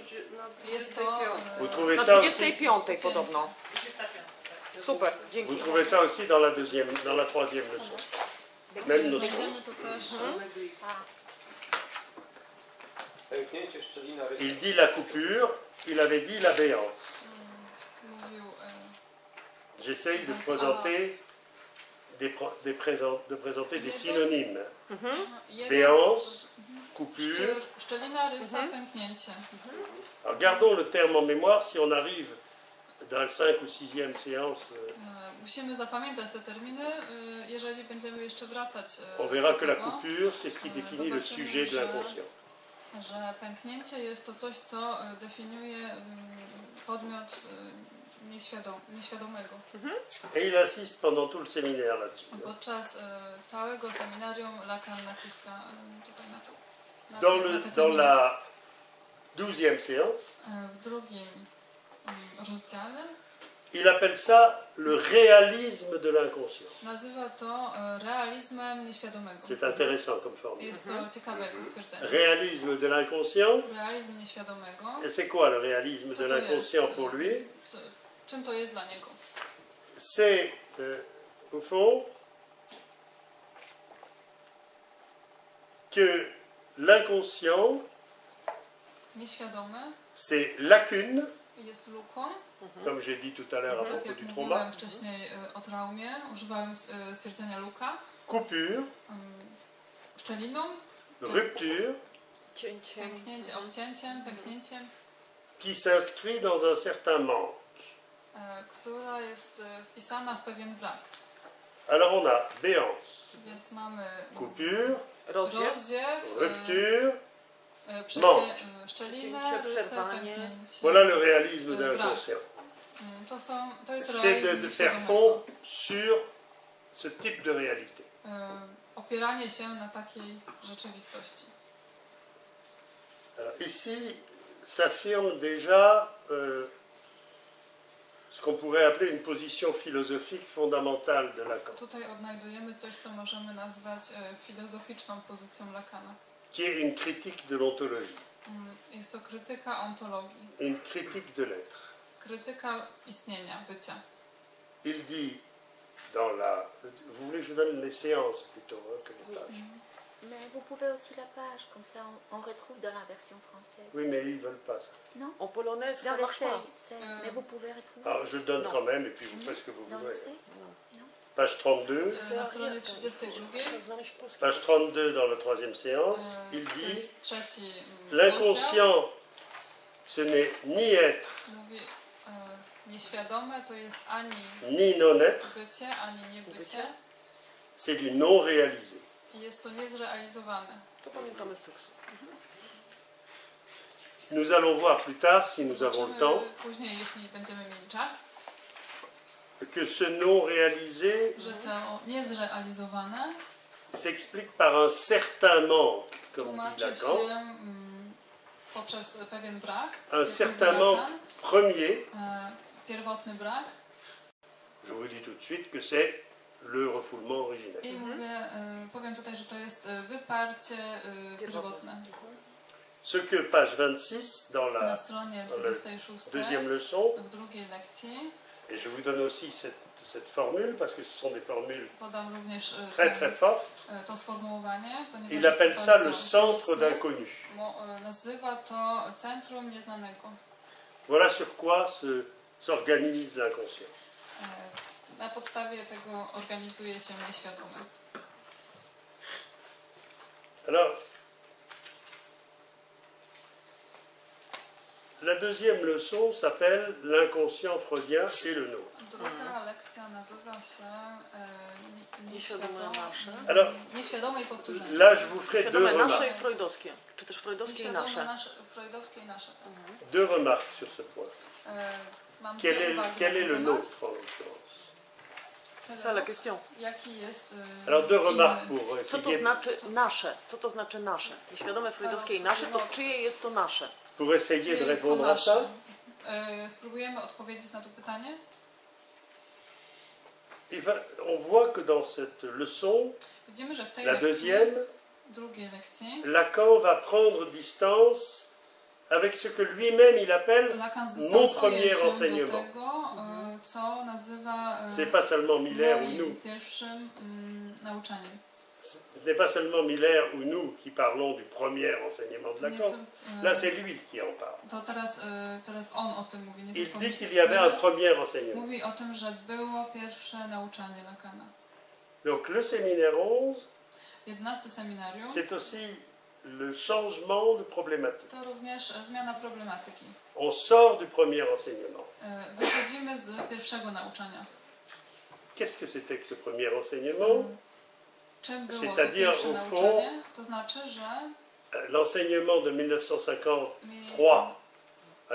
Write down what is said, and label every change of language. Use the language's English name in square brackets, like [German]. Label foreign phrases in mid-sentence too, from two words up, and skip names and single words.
[Polish] jest to [French] Vous trouvez [Polish] Na [French] ça aussi, [Polish] 25 podobno. Super, [French] vous [Polish] dzięki. [French] trouvez ça aussi dans la deuxième, dans la troisième leçon. Même notion. [Polish] znajdziemy tu też pęknięcie szczelina rysy. [French] Il dit la coupure, il avait dit la béance. [Polish] mówił [French] J'essaye de présenter de présenter des synonymes. [Polish] jeden, [French] Béance, coupure. [Polish] szczelina, rysa, pęknięcie. [French] Alors gardons le terme en mémoire si on arrive dans la 5 ou 6e séance. [Polish] Musimy zapamiętać te terminy, jeżeli będziemy jeszcze wracać [French] On verra [Polish] do [French] que la [Polish] tego, [French] coupure, c'est ce qui définit le sujet de l'inconscient. [Polish] że pęknięcie jest to coś, co definiuje podmiot nieświadomego. [French] Et il insiste pendant tout le séminaire là-dessus. [Polish] Podczas całego seminarium Lacan naciska tutaj na to. [French] Dans, dans la 12e séance, [Polish] W drugim rozdziale [French] il appelle ça le réalisme de l'inconscient. [Polish] nazywa to realizmem nieświadomego. [French] C'est intéressant comme forme. [Polish] Jest to ciekawe jako stwierdzenie. [French] Réalisme de l'inconscient. [Polish] Realizm nieświadomego. [French] Et c'est quoi le réalisme [Polish] Co [French] de [Polish] to [French] l'inconscient [Polish] jest? [French] pour lui? [Polish] Czym to jest dla niego? [French] C'est, au fond, que l'inconscient, [Polish] Nieświadomy [French] c'est lacune, [Polish] jest luką. [French] comme j'ai dit tout à l'heure à [Polish] Tak [French] propos [Polish] jak [French] du [Polish] mówiłem [French] trauma, [Polish] wcześniej o traumie, używałem stwierdzenia luka. [French] coupure, [Polish] Szczeliną, rupture, Cięciem. pęknięcie, obcięciem, pęknięciem, [French] qui s'inscrit dans un certain manque. [Polish] która jest wpisana w pewien brak. [French] Alors on a béance, [Polish] Więc mamy [French] coupure, [Polish] Rozdziew, rozdziew, [French] rupture. [Polish] szczeliny, Cięcie, rysy, przerwanie. pęknięcie. [French] Voilà le réalisme de [Polish] Brak. [French] l'inconscient. [Polish] To jest [French] C'est [Polish] realizm [French] de faire [Polish] nieświadomego. [French] fond sur ce type de réalité. [Polish] Opieranie się na takiej rzeczywistości. [French] Alors, ici s'affirme déjà ce qu'on pourrait appeler une position philosophique fondamentale de Lacan, [Polish] Tutaj odnajdujemy coś, co możemy nazwać filozoficzną pozycją Lacana. [French] qui est une critique de l'ontologie, [Polish] Jest to krytyka ontologii, [French] une critique de l'être. [Polish] krytyka istnienia, bycia. [French] Il dit dans la... Vous voulez que je donne les séances plutôt que les pages? Mais vous pouvez aussi la page, comme ça on retrouve dans la version française. Oui, mais ils ne veulent pas ça. Non, En polonais, ça dans le marche pas. mais vous pouvez retrouver. Alors je donne Non. quand même et puis vous faites ce que vous Dans le voudrez. C. Page 32. [Polish] Na stronie 32, To znaleźć w polskim. [French] Page 32 dans la troisième séance, il [Polish] to [French] dit [Polish] jest trzeci rozdział, [French] l'inconscient, ce n'est ni être, [Polish] mówi nieświadome to jest ani [French] ni non-être, [Polish] bycie, ani niebycie [French] c'est du non réalisé. [Polish] i jest to niezrealizowane. To pamiętamy z tekstu. [French] Nous allons voir plus tard, si nous avons le [Polish] Zobaczymy [French] temps, [Polish] później, jeśli będziemy mieli czas, [French] que ce non réalisé [Polish] że to niezrealizowane [French] s'explique par un certain manque, comme dit [Polish] tłumaczy się [French] Lacan, [Polish] poprzez pewien brak, [French] un [Polish] jak [French] certain [Polish] mówi [French] manque [Polish] Lacan, [French] premier. [Polish] pierwotny brak [French] Je vous dis tout de suite que c'est le refoulement originel. [Polish] i powiem tutaj, że to jest wyparcie pierwotne. [French] Ce que page 26 dans [Polish] Na [French] la [Polish] stronie [French] dans la [Polish] 26 [French] deuxième leçon, [Polish] w drugiej lekcji [French] et je vous donne aussi cette formule parce que ce sont des formules [Polish] podam również [French] très très fortes, [Polish] to sformułowanie, ponieważ [French] il [Polish] jest [French] appelle [Polish] to [French] ça [Polish] bardzo [French] le centre [Polish] mocne. [French] d'inconnu. [Polish] Nazywa to centrum nieznanego. [French] Voilà sur quoi s'organise l'inconscient. [Polish] Na podstawie tego organizuje się nieświadomy. [French] Alors, la deuxième leçon s'appelle l'inconscient freudien et le nôtre. [Polish] Druga lekcja nazywa się Nieświadome nasze. [French] Alors, [Polish] nieświadome i powtórzenie. [French] là, je vous ferai deux [Polish] Świadome nasze [French] remarques. [Polish] i freudowskie. Czy też freudowskie i Nieświadome nasze. freudowskie i nasze. Tak. [French] Deux remarques sur ce point. [Polish] Mam [French] Quel [Polish] dwie [French] est, [Polish] uwagi [French] quel [Polish] na [French] est le [Polish] ten [French] nôtre [Polish] temat. [French] en l'occurrence? C'est ça la question. [Polish] Jaki jest [French] Alors, deux [Polish] inny? [French] remarques pour [Polish] Co to [French] essayer, [Polish] znaczy nasze? Co to znaczy nasze? Nieświadome freudowskie i nasze, to czyje jest to nasze? [French] pour essayer [Polish] Czyje [French] de [Polish] jest to [French] répondre à [Polish] nasze? [French] ça. [Polish] Spróbujemy odpowiedzieć na to pytanie. [French] On voit que dans cette leçon, [Polish] Widzimy, że w tej [French] la [Polish] lekcji, [French] deuxième, [Polish] drugiej lekcji, [French] Lacan va prendre distance avec ce que lui-même il appelle [Polish] Lacan [French] mon [Polish] zdystansuje [French] premier [Polish] się do [French] enseignement. [Polish] tego, co nazywa [French] C'est pas seulement Miller ou [Polish] moim [French] nous. [Polish] pierwszym nauczaniem. [French] Ce n'est pas seulement Miller ou nous qui parlons du premier enseignement de [Polish] Nie, [French] Lacan. [Polish] to, [French] Là, c'est lui qui en parle. [Polish] to teraz on o tym mówi. Nie [French] Il [Polish] tylko [French] dit [Polish] Miller. [French] qu'il y avait un premier enseignement. [Polish] Mówi o tym, że było pierwsze nauczanie Lacana. [French] Donc, le séminaire 11, [Polish] 11 seminarium [French] c'est aussi le changement de problématique. [Polish] to również zmiana problematyki. [French] On sort du premier enseignement. [Polish] Wychodzimy z pierwszego nauczania. [French] Qu'est-ce que c'était que ce premier enseignement? [Polish] Czym było to [French] C'est-à-dire, [Polish] pierwsze [French] au [Polish] nauczanie? To znaczy, że [French] L'enseignement de 1953 à